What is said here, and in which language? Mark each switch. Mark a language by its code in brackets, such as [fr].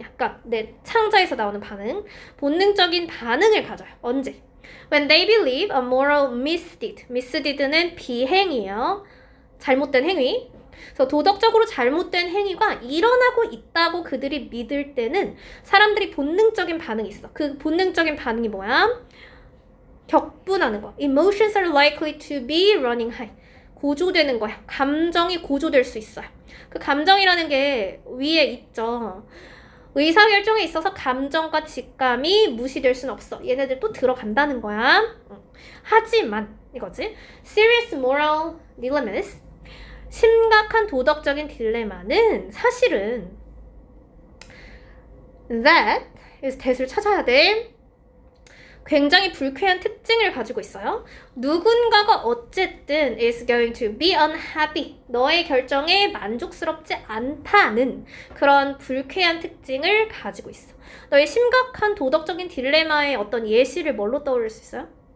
[ko] 약간 내 창자에서 나오는 반응. 본능적인 반응을 가져요. 언제? [en] When they believe a moral misdeed. [ko] misdeed는 비행이에요. 잘못된 행위. 그래서 도덕적으로 잘못된 행위가 일어나고 있다고 그들이 믿을 때는 사람들이 본능적인 반응이 있어. 그 본능적인 반응이 뭐야? 격분하는 거. [en] Emotions are likely to be running high. [ko] 고조되는 거야. 감정이 고조될 수 있어요. 그 감정이라는 게 위에 있죠. 의사결정에 있어서 감정과 직감이 무시될 수는 없어. 얘네들 또 들어간다는 거야. 하지만 이거지. [en] Serious moral dilemmas. [ko] 심각한 도덕적인 딜레마는 사실은 [en] that is that [ko] 을 찾아야 돼. 굉장히 불쾌한 특징을 가지고 있어요. 누군가가 어쨌든 [en] is going to be unhappy. [ko] 너의 결정에 만족스럽지 않다는 그런 불쾌한 특징을 가지고 있어. 너의 심각한 도덕적인 딜레마의 어떤 예시를 뭘로 떠올릴 수 있어요?